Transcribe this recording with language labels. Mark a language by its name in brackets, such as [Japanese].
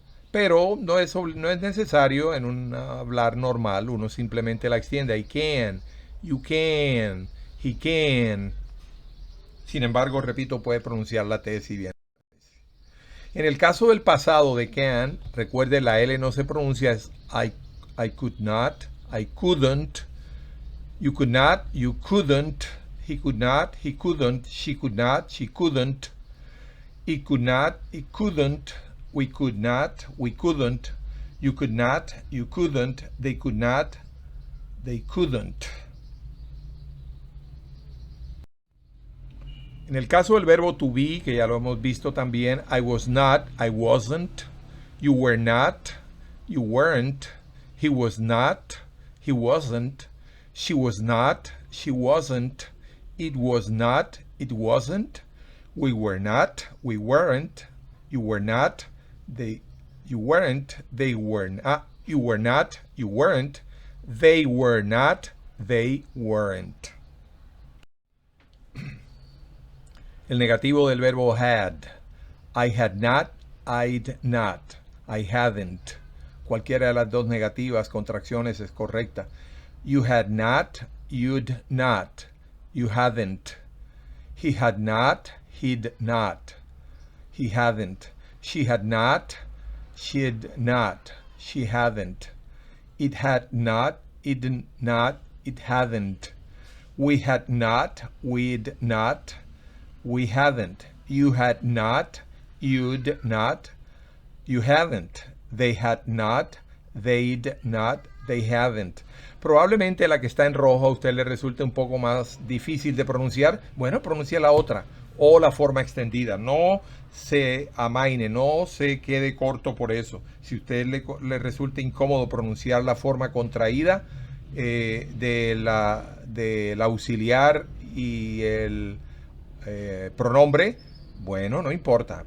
[Spanish] Pero no es necesario en un hablar normal. Uno simplemente la extiende. [English] I can, you can, he can. [Spanish] Sin embargo, repito, puede pronunciar la T si bien. En el caso del pasado de can, recuerde la L no se pronuncia. Es [English] I could not, I couldn't. You could not, you couldn't. He could not, he couldn't. She could not, she couldn't. It could not, it couldn't. We could not, we couldn't. You could not, you couldn't. They could not, they couldn't. [Spanish] En el caso del verbo to be, que ya lo hemos visto también, [English] I was not, I wasn't. You were not, you weren't. He was not, he wasn't. She was not, she wasn't. It was not, it wasn't. We were not, we weren't. You were not, you weren't. They were not, you were not, you weren't. They were not, they weren't. [Spanish] El negativo del verbo had. [English] I had not, I'd not, I hadn't. [Spanish] Cualquiera de las dos negativas, contracciones, es correcta. [English] You had not, you'd not, you hadn't. He had not, he'd not, he hadn't. She had not, she'd not, she hadn't. It had not, it'd not, it hadn't. We had not, we'd not, we hadn't. You had not, you'd not, you haven't. They had not, they'd not, they haven't. [Spanish] Probablemente la que está en rojo a usted le resulte un poco más difícil de pronunciar. Bueno, pronuncia la otra o la forma extendida. No se amaine, no se quede corto por eso. Si a usted le resulta incómodo pronunciar la forma contraída del auxiliar y el pronombre, bueno, no importa.